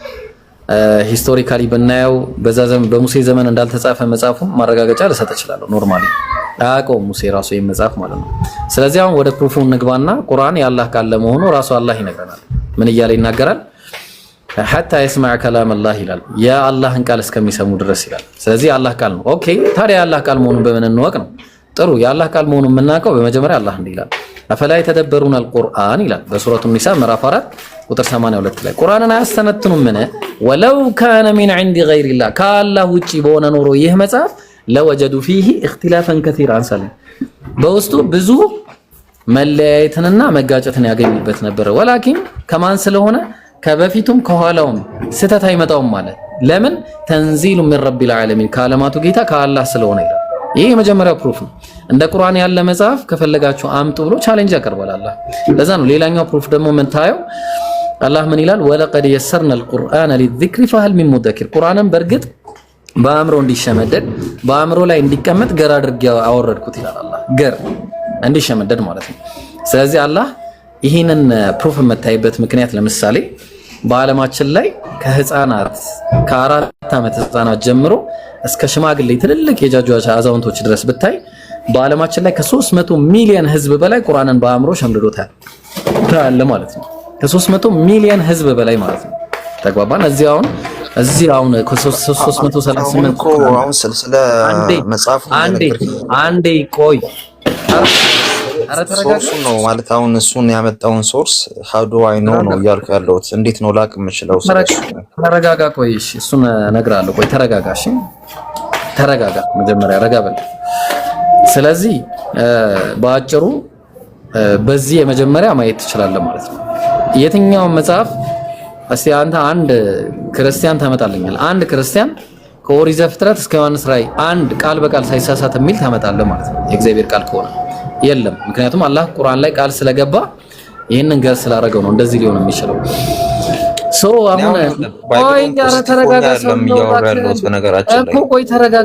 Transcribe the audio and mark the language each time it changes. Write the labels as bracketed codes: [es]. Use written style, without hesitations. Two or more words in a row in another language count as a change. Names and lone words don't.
[am] ሂስቶሪካሊ ብናየው በዛ ዘመን በሙሴ ዘመን እንዳልተጻፈ መጽሐፉ ማረጋገጫ ልሰጥ እችላለሁ ኖርማሊ አቆ ሙሴ ራሱ የመጽሐፍ ማለት ነው ስለዚህ አሁን ወደ ፕሩፉ እንግባና ቁርአን የአላህ ቃል ለመሆኑ ራሱ አላህ ይነግረናል ምን እያለ ይናገራል [ar] حتى يسمع كلام الله [am] ይላል የአላህን ቃል እስከሚሰሙ ድረስ ይላል ስለዚህ የአላህ ቃል ነው ኦኬ ታዲያ የአላህ ቃል መሆኑን በምን እንወቅ ነው ጥሩ የአላህ ቃል መሆኑን የምናውቀው በመጀመሪያ አላህ እንዲህ ይላል [ar] أفلا يتدبرون القرآن [am] ይላል በሱረቱ ኒሳ ምዕራፍ 4 ቁጥር 82 ላይ ቁርአንን አያስተነትኑም ምን [ar] ولو كان من عند غير الله [am] ከአላህ ውጪ በሆነ ኖሮ ይህ መጽሐፍ [ar] لوجدوا فيه اختلافا كثيرا [am] አንሰለ በውስጡ ብዙ መለያየትንና መጋጨትን ያገኙበት ነበር ወላኪን ከማን ስለሆነ ከበፊቱም ከኋላውም ስተት አይመጣውም ማለት ለምን [ar] تنزيل من رب العالمين [am] ከዓለማቱ ጌታ ከአላህ ስለሆነ ይላል ይሄ የመጀመሪያው ፕሩፍ ነው እንደ ቁርአን ያለ መጽሐፍ ከፈለጋችሁ አምጡ ብሎ ቻሌንጅ ያቀርባል አላህ ለዛ ነው ሌላኛው ፕሩፍ ደግሞ ምን ታየው አላህ ምን ይላል [ar] ولقد يسرنا القرآن للذكر فهل من مدكر [am] ቁርአንን በርግጥ በአእምሮ እንዲሸመደድ በአእምሮ ላይ እንዲቀመጥ ገር አድርጌ አወረድኩት ይላል አላህ ገር እንዲሸመደድ ማለት ነው ስለዚህ አላህ ይሄንን ፕሩፍ የምታይበት ምክንያት ለምሳሌ በአለማችን ላይ ከህፃናት ከ4 ዓመት ህፃናት ጀምሮ እስከ ሽማግሌ ትልልቅ የጃጁ አዛውንቶች ድረስ ብታይ በዓለማችን ላይ ከ300 ሚሊዮን ህዝብ በላይ ቁርአንን በአእምሮ ሸምድዶታል ታለ ማለት ነው። ከ300 ሚሊዮን ህዝብ በላይ ማለት ነው። ተግባባን። እዚህ አሁን ከ338 አሁን ስለ መጽሐፉ አንዴ ቆይ ሶርሱ ነው ማለት አሁን እሱን ያመጣውን ሶርስ [en] how do I know [am] ነው እያልኩ ያለሁት። እንዴት ነው ላቅ የምችለው? ተረጋጋ። ቆይ እሺ፣ እሱን እነግርሃለሁ። ቆይ ተረጋጋ። እሺ ተረጋጋ፣ መጀመሪያ ረጋ በል። ስለዚህ በአጭሩ በዚህ የመጀመሪያ ማየት ትችላለህ ማለት ነው። የትኛውን መጽሐፍ እስቲ አንተ አንድ ክርስቲያን ታመጣልኛል። አንድ ክርስቲያን ከኦሪት ዘፍጥረት እስከ ዮሐንስ ራእይ አንድ ቃል በቃል ሳይሳሳት የሚል ታመጣለህ ማለት ነው። የእግዚአብሔር ቃል ከሆነ የለም። ምክንያቱም አላህ ቁርአን ላይ ቃል ስለገባ ይሄንን ገር ስላደረገው ነው እንደዚህ ሊሆን የሚችለው። አሁን ቆይ ተረጋጋ። ቆይ ተረጋጋ።